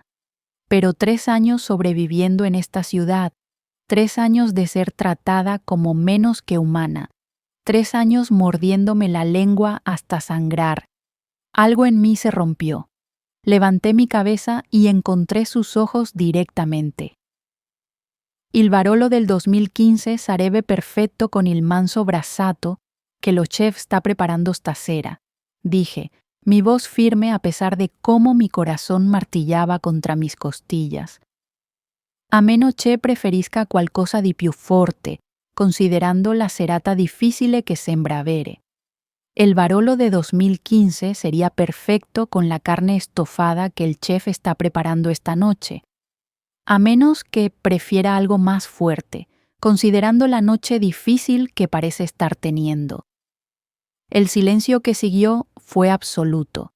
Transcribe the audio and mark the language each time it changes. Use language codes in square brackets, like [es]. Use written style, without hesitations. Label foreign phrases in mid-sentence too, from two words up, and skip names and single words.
[es] Pero 3 años sobreviviendo en esta ciudad, 3 años de ser tratada como menos que humana, 3 años mordiéndome la lengua hasta sangrar. Algo en mí se rompió. Levanté mi cabeza y encontré sus ojos directamente. [it] Il Barolo del 2015 sarebbe perfetto con il manso brassato [es] que lo chef está preparando stasera, dije, mi voz firme a pesar de cómo mi corazón martillaba contra mis costillas. [it] A meno che preferisca qualcosa di più forte, considerando la serata difficile che sembra avere. [es] El Barolo de 2015 sería perfecto con la carne estofada que el chef está preparando esta noche, a menos que prefiera algo más fuerte, considerando la noche difícil que parece estar teniendo. El silencio que siguió fue absoluto.